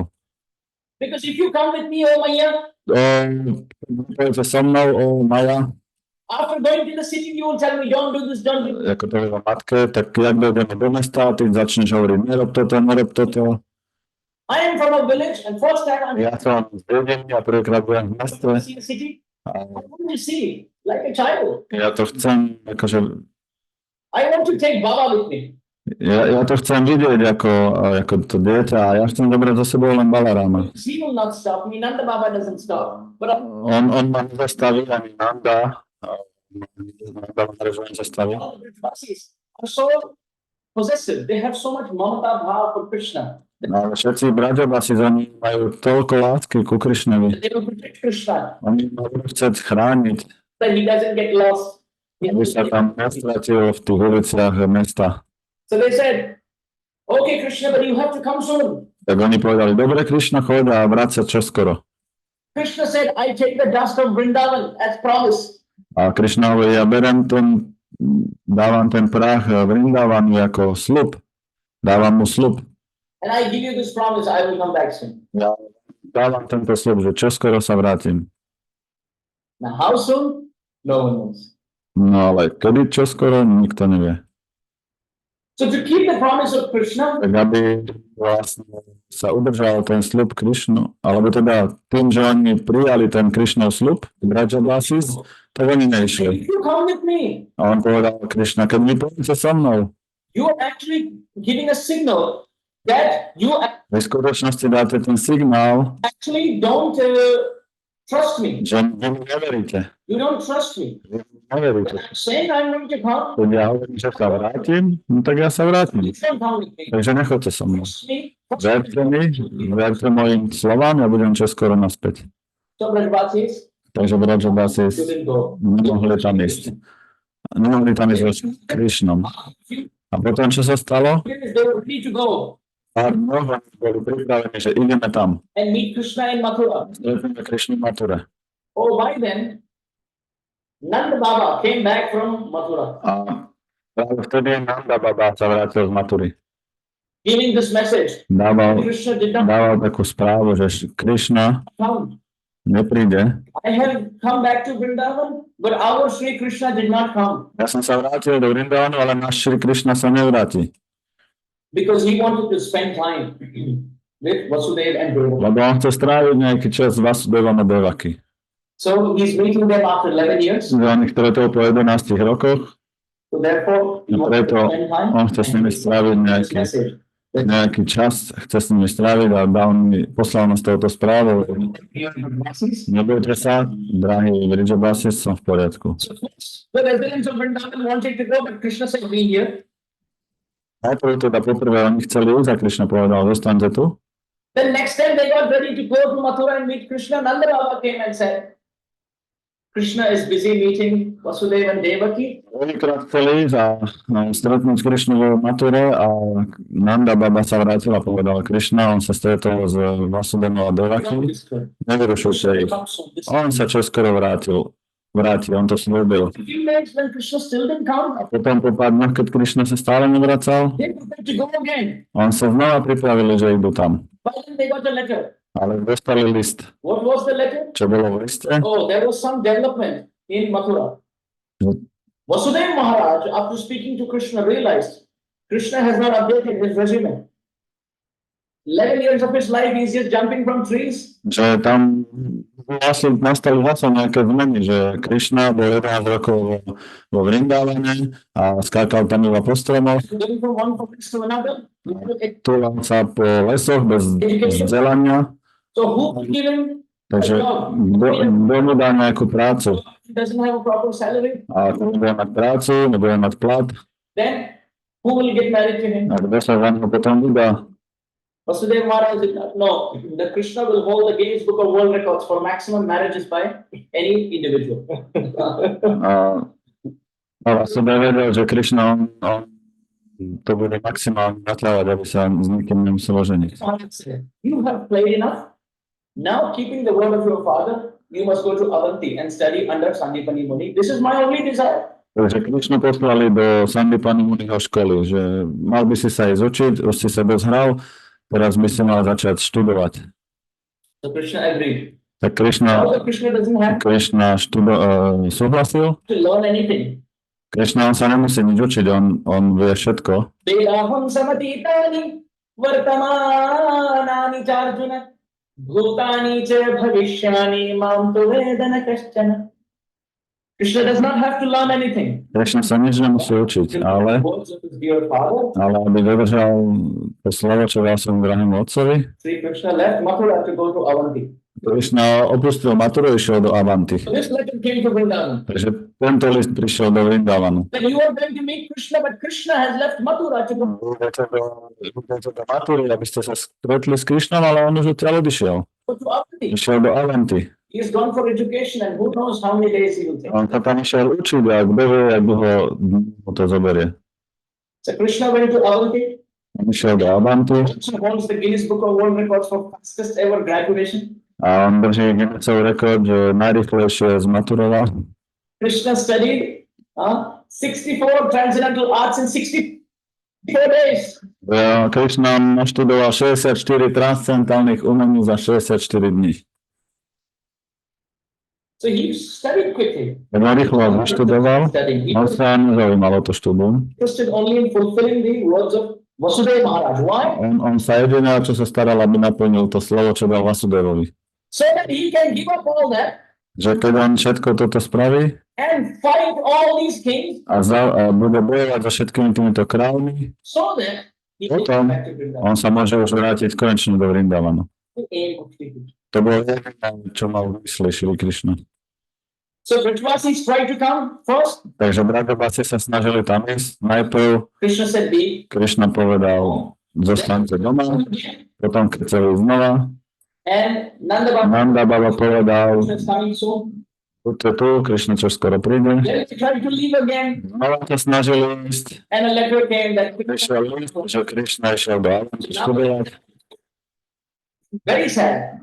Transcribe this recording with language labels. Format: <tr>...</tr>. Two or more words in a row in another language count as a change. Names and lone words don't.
<en>because if you come with me, oh Maya,</en> <sk>Pojďte so mnou, Maja,</sk> <en>after going to the city, you will tell me, don't do this, don't do this.</en> <sk>ako to je matke, tak jak dojdeme do mesta, ty začneš hovoriť, nerob toto.</sk> <en>I am from a village, and first time I'm</en> <sk>Ja som z dediny a prvýkrát budem v meste.</sk> <en>to see the city.</en> <sk>A</sk> <en>I want to see, like a child.</en> <sk>ja to chcem, akože,</sk> <en>I want to take Baba with me.</en> <sk>ja to chcem vidieť ako to dieťa a ja chcem dobrať za sebou len Balarama.</sk> <en>He will not stop me. Nanda Baba doesn't stop. But</en> <sk>On ma nezastaví, ani Nanda. Nanda ma nezastaví.</sk> <en>all the Brajvasis are so possessive. They have so much</en> <sa>mamata bhava</sa> <en>for Krishna.</en> <sk>No, ale všetci Brajabasi za ním majú toľko lásky ku Krišnovi.</sk> <en>They will protect Krishna,</en> <sk>Oni ma budú chcieť chrániť,</sk> <en>that he doesn't get lost.</en> <sk>aby sa tam nestratil v tých uliciach mesta.</sk> <en>So they said, okay, Krishna, but you have to come soon.</en> <sk>Tak oni povedali, dobre, Krišna, choď a vráť sa čoskoro.</sk> <en>Krishna said, I take the dust of Vrindavan as promise.</en> <sk>A Krišna hovorí, ja dávam ten prach Vrindavanu ako slub. Dávam mu slub.</sk> <en>And I give you this promise, I will come back soon.</en> <sk>Ja dávam tento slub, že čoskoro sa vrátim.</sk> <en>Now, how soon? No one knows.</en> <sk>No ale kedy čoskoro, nikto nevie.</sk> <en>So to keep the promise of Krishna,</en> <sk>Tak aby vlastne sa udržal ten slub Krišnu, alebo teda tým, že oni prijali ten Krišnov slub, Brajabasis, tak oni neišli.</sk> <en>if you come with me,</en> <sk>A on povedal Krišna, keď vy pôjdete so mnou,</sk> <en>you are actually giving a signal that you</en> <sk>v skutočnosti dáte ten signál,</sk> <en>actually don't trust me.</en> <sk>že vy mi neveríte.</sk> <en>You don't trust me.</en> <sk>Vy mi neveríte.</sk> <en>I'm saying I'm going to come.</en> <sk>Keď ja hovorím, že sa vrátim, no tak ja sa vrátim.</sk> <en>You don't come with me.</en> <sk>Takže nechoďte so mnou.</sk> <en>Trust me.</en> <sk>Verte mojim slovám, ja budem čoskoro naspäť.</sk> <en>So Brajbasis</en> <sk>Takže Brajbasis</sk> <en>didn't go.</en> <sk>nemohli tam ísť. Nemohli tam ísť s Krišnom. A potom, čo sa stalo?</sk> <en>They were free to go</en> <sk>Pár dňov boli pripravení, že ideme tam.</sk> <en>and meet Krishna in Mathura.</en> <sk>Stretneme Krišnu v Mature.</sk> <en>Oh, by then, Nanda Baba came back from Mathura,</en> <sk>A práve vtedy Nanda Baba sa vrátil z Matury.</sk> <en>giving this message. Krishna did not</en> <sk>Dával takú správu, že Krišna</sk> <en>come.</en> <sk>nepríde.</sk> <en>I have come back to Vrindavan, but our Šrí Krišna did not come</en> <sk>Ja som sa vrátil do Vrindavanu, ale náš Šrí Krišna sa nevráti.</sk> <en>because he wanted to spend time with Vasudeva and Devaki.</en> <sk>Lebo on chce stráviť nejaký čas s Vasudevom a Devaki.</sk> <en>So he's meeting them after 11 years.</en> <sk>On ich stretol po 11 rokoch,</sk> <en>So therefore, he</en> <sk>a</sk> <en>wanted</en> <sk>preto</sk> <en>to spend time.</en> <sk>on chce s nimi stráviť</sk> <en>This message.</en> <sk>nejaký čas, chce s nimi stráviť a poslal nás touto správou. Nebojte sa, drahí Brajbasis, som v poriadku.</sk> <en>So the residents of Vrindavan wanted to go, but Krishna said, "Be here."</en> <sk>Najprv teda poprvé oni chceli ísť a Krišna povedal, zostaňte tu.</sk> <en>Then next time they got ready to go to Mathura and meet Krishna, Nanda Baba came and said, Krishna is busy meeting Vasudeva and Devaki.</en> <sk>Prvýkrát chceli ísť a stretnúť Krišnu v Mature a Nanda Baba sa vrátil a povedal Krišna, on sa stretol s Vasudevom a Devaki. Nevyrušujte ich. On sa čoskoro vráti, on to slúbil.</sk> <en>A few minutes when Krishna still didn't come,</en> <sk>A potom po pár dňoch, keď Krišna sa stále nevracal,</sk> <en>they wanted to go again.</en> <sk>on sa znova pripravili, že idú tam.</sk> <en>But then they got a letter.</en> <sk>Ale dostali list.</sk> <en>What was the letter?</en> <sk>Čo bolo v liste?</sk> <en>Oh, there was some development in Mathura. What? Vasudeva Maharaj, after speaking to Krishna, realized Krishna has not updated his resume. 11 years of his life, he's just jumping from trees.</en> <sk>Že tam nastali vlastne nejaké zmeny, že Krišna bol 11 rokov vo Vrindavane a skákal tam iba po stromoch,</sk> <en>Going from one forest to another.</en> <sk>túlal sa po lesoch bez vzdelania,</sk> <en>So who will give him a</en> <sk>takže</sk> <en>job?</en> <sk>kto mu dá nejakú prácu</sk> <en>He doesn't have a proper salary.</en> <sk>a nebude mať prácu, nebude mať plat</sk> <en>Then who will get married to him?</en> <sk>a kto sa za neho potom vydá.</sk> <en>Vasudeva Maharaj did not know. The Krishna will hold the Guinness Book of World Records for maximum marriages by any individual.</en> <sk>A vlastne vedel, že Krišna on to bude maximálne natlávať, aby sa s nikým nemuselo ženiť.</sk> <en>Maharaj said, "You have played enough. Now, keeping the word of your father, you must go to Avanti and study under Sandipani Muni. This is my only desire."</en> <sk>Takže Krišnu poslali do Sandipani Muniho školy, že mal by si sa ísť učiť, už si sa dozhral, teraz by si mal začať študovať.</sk> <en>So Krishna agreed.</en> <sk>Tak</sk> <en>Now the Krishna doesn't have</en> <sk>Krišna súhlasil.</sk> <en>to learn anything.</en> <sk>Krišna on sa nemusí nič učiť, on vie všetko.</sk> <sa>Vedaham samatitani vartamanani charjuna bhutani cha bhavishyani mam tu vedana kaschana.</sa> <en>Krishna does not have to learn anything.</en> <sk>Krišna sa nič nemusí učiť, ale</sk> <en>Words of his dear father,</en> <sk>aby dodržal to slovo, čo dal svojmu drahému otcovi,</sk> <en>Šrí Krišna left Mathura to go to Avanti.</en> <sk>Krišna opustil Maturu, išiel do Avanti.</sk> <en>So this letter came to Vrindavan.</en> <sk>Takže tento list prišiel do Vrindavanu.</sk> <en>That you are going to meet Krishna, but Krishna has left Mathura to go.</en> <sk>Idete do Matury, aby ste sa stretli s Krišnom, ale on už odtiaľ odišiel.</sk> <en>To Avanti.</en> <sk>Išiel do Avanti.</sk> <en>He has gone for education, and who knows how many days he will take.</en> <sk>On sa tam išiel učiť a kto vie, jak dlho mu to zoberie.</sk> <en>So Krishna went to Avanti.</en> <sk>On išiel do Avanti</sk> <en>Krishna holds the Guinness Book of World Records for fastest ever graduation.</en> <sk>a on drží Guinnessov rekord, že najrýchlejšie zmaturoval.</sk> <en>Krishna studied 64 transcendental arts in 64 days.</en> <sk>Krišna naštudoval 64 transcendentálnych umení za 64 dní.</sk> <en>So he studied quickly.</en> <sk>Rýchlo naštudoval,</sk> <en>Studying. He</en> <sk>on</sk> <en>was</en> <sk>sa nezaujímalo to štúdium.</sk> <en>interested only in fulfilling the words of Vasudeva Maharaj. Why?</en> <sk>On sa jediné, čo sa staral, aby naplnil to slovo, čo dal Vasudevovi.</sk> <en>So that he can give up all that</en> <sk>Že keď on všetko toto spraví</sk> <en>and fight all these kings,</en> <sk>a bude bojovať so všetkými týmito kráľmi,</sk> <en>so that He can</en> <sk>potom</sk> <en>go back to Vrindavan.</en> <sk>on sa môže už vrátiť konečne do Vrindavanu.</sk> <en>The aim of Šrí Krišna.</en> <sk>To bolo jediné, čo mal v mysli Šrí Krišna.</sk> <en>So Brajvasis tried to come first.</en> <sk>Takže Brajabasi sa snažili tam ísť. Najprv</sk> <en>Krishna said, "Be."</en> <sk>Krišna povedal, zostaňte doma, potom keď chceli znova,</sk> <en>And Nanda</en> <sk>Nanda Baba povedal,</sk> <en>Krishna is coming soon.</en> <sk>buďte tu, Krišna čo skoro príde.</sk> <en>Then he tried to leave again.</en> <sk>Znova sa snažili ísť.</sk> <en>And a letter came that</en> <sk>Prišiel list, že Krišna išiel do Avanti študovať.</sk> <en>very sad.</en>